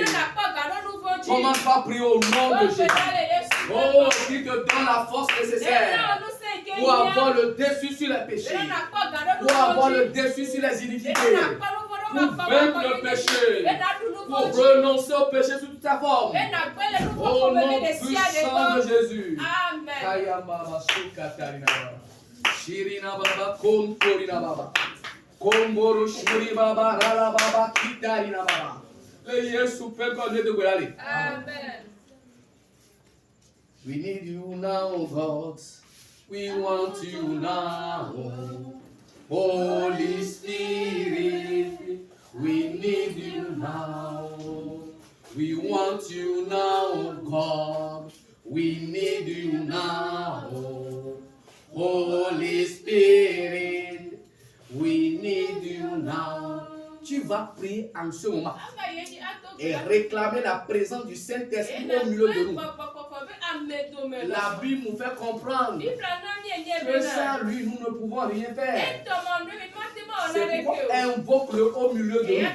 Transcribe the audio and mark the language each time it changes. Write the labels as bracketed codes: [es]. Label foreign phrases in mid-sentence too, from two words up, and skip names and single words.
[fr] Commence par prier au nom de Jésus. Oh, qu'il te donne la force nécessaire pour avoir le dessus sur les péchés, pour avoir le dessus sur les iniquités, pour vaincre le péché, pour renoncer au péché sous toute sa forme. Au nom puissant de Jésus. Amen. Shirina baba kontorina baba. Komboro shuri baba rala baba kitarina baba. Le Yesu peut connaître de quoi aller. Amen. [en] We need you now, God. We want you now. Holy Spirit, we need you now. We want you now, God. We need you now. Holy Spirit, we need you now. [fr] Tu vas prier en ce moment et réclamer la présence du Saint-Esprit au milieu de nous. La Bible nous fait comprendre que sans lui, nous ne pouvons rien faire. C'est pourquoi invoque-le au milieu de nous.